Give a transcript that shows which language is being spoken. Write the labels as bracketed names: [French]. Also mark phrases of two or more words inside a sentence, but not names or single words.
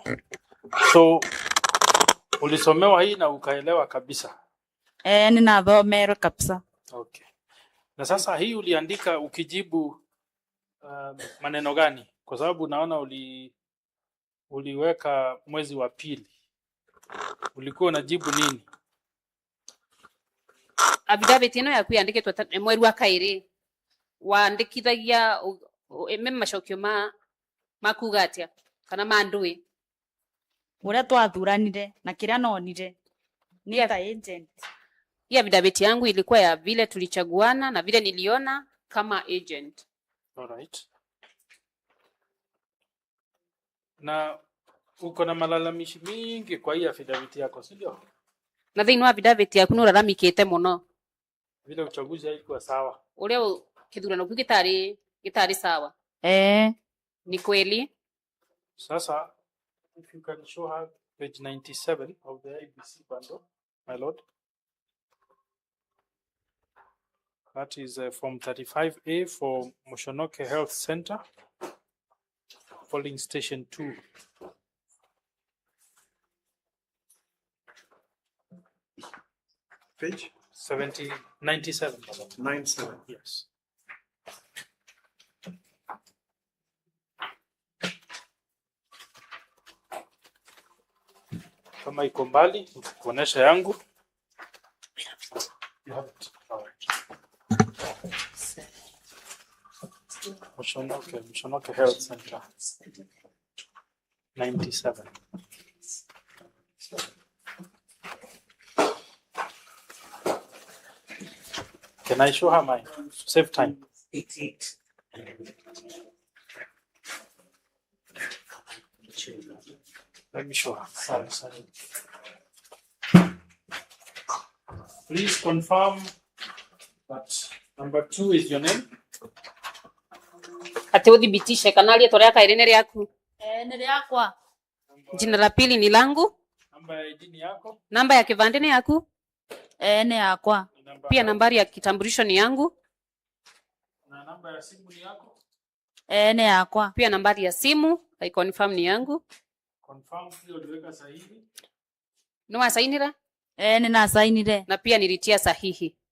[Swahili] So ulisomewa hii na ukaelewa kabisa? [Kikuyu] Ninathomerwe kabisa. [Swahili] Okay. Na sasa hii uliandika ukijibu maneno gani? Kwa sababu naona uliweka mwezi wa pili. Ulikuwa unajibu nini? [Kikuyu] Affidavit ino yaku yandikitwe mweri wa kairi. Wandikithagia macokio makuga atia kana mandui. Uria twathuranire na kiria nonire ni ta agent. [Swahili] Hii affidavit yangu ilikuwa ya vile tulichaguana na vile niliona kama agent. [English] All right. [Swahili] Na uko na malalamishi mingi kwa hii affidavit yako, si ndio? [Kikuyu] Na thiini wa affidavit yaku no raramikite muno. [Swahili] Vile uchaguzi haikuwa sawa. [Kikuyu] Uria kithurano ku gitari sawa. [Swahili] Ni kweli. [English] Sasa if you can show her page 97 of the IBC bundle, my lord. That is form 35A for Moshonoke Health Center, polling station 2. Page 97. 97. Yes. [Swahili] Kama iko mbali, kuonesha yangu. [English] You have it. All right. Moshonoke Health Center. 97. Can I show her mine? Save time. 88. Let me show her. Sorry. Please confirm that number 2 is your name. [Kikuyu] Ati udhibitishe kana ritwa rya kairi ni ryaku. Ni riakwa. [Swahili] Jina la pili ni langu. Namba ya ID ni yako. [Kikuyu] Namba ya kivande ni yaku. Ni yakwa. [Swahili] Pia nambari ya kitambulisho ni yangu. Na namba ya simu ni yako. [Kikuyu] Ni yakwa. [Swahili] Pia nambari ya simu [English] I confirm [Swahili] ni yangu. Confirm pia uliweka sahihi. [Kikuyu] No asainira? Nina sainire. [Swahili] Na pia nilitia sahihi.